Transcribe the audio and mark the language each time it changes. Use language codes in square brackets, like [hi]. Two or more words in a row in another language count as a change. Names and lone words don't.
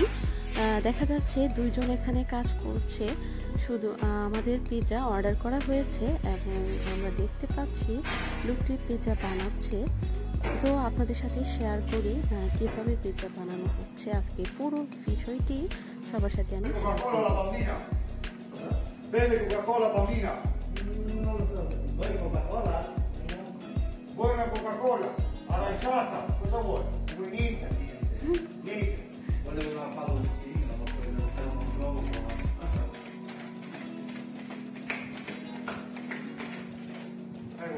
[bn] দেখা যাচ্ছে 2 জন এখানে কাজ করছে। শুধু আমাদের পিৎজা অর্ডার করা হয়েছে এবং আমরা দেখতে পাচ্ছি লোকটি পিৎজা বানাচ্ছে। তো আপনাদের সাথে শেয়ার করি কিভাবে পিৎজা বানানো হচ্ছে। আজকে পুরো বিষয়টি সবার সাথে আমি শেয়ার করব। [it] Beve Coca-Cola bambina? Non lo so. Vuoi Coca-Cola? Vuoi una Coca-Cola? Aranciata? Cosa vuoi? Vuoi niente? Niente. Volevo una palloncina, ma poi non trovo. Prego.